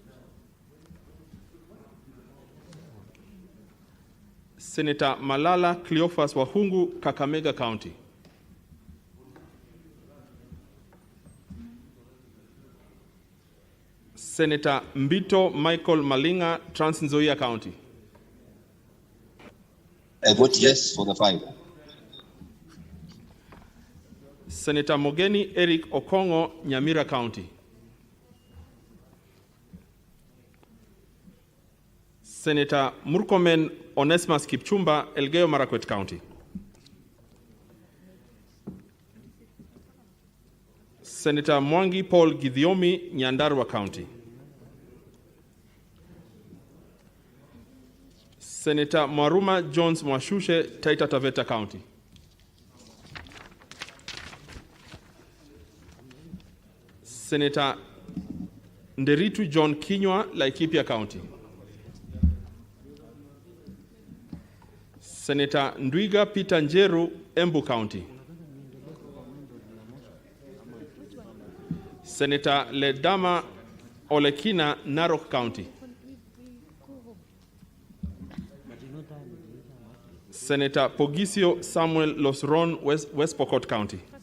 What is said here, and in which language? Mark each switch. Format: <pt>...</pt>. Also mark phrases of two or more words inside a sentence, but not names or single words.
<en>Senator Malala Cleophas Wahungu, Kakamega County. Senator Mbito Michael Malinga, Trans Nzoia County. I vote yes for the 5. Senator Mogeni Eric Okongo, Nyamira County. Senator Murkomen Onesmus Kipchumba, Elgeyo Marakwet County. Senator Mwangi Paul Githiomi, Nyandarua County. Senator Maruma Jones Mwashushe, Taita Taveta County. Senator Nderitu John Kinywa, Laikipia County. Senator Ndwiga Peter Njeru, Embu County. Senator Ledama Olekina, Narok County. Senator Pogisio Samuel Losron, West Pokot County.</en>